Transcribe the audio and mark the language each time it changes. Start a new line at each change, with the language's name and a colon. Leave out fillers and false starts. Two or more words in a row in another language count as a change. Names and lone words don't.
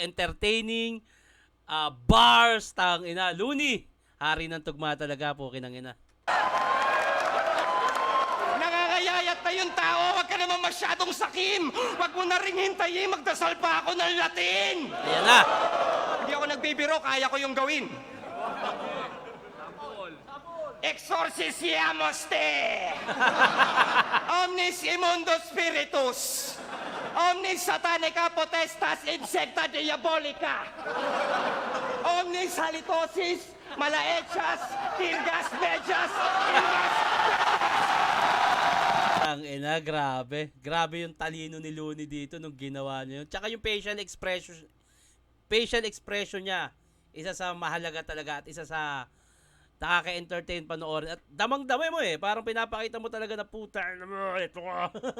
English: Entertaining, bars, tangina.
Filipino: Looney, hari ng tugma talaga po, kinangina. Nangangayayat na yung tao, wag ka naman masyadong sakim! Wag mo na ring hintayin, magdasal pa ako ng Latin! Ayan na! Hindi ako nagbibiro, kaya ko yung gawin.
Latin: Exorcisiamos te! Omnis immundo spiritus! Omnis satanica potestas insecta diabolica! Omnis halitosis malaechas tirgas medias ilgas!
Filipino: Ang ina, grabe. Grabe yung talino ni Looney dito nung ginawa niya yun. Tsaka yung
English: facial expression
Filipino: niya, isa sa mahalaga talaga at isa sa nakaka-entertain panoorin. At damang-damay mo parang pinapakita mo talaga na puta na mo, ito ka.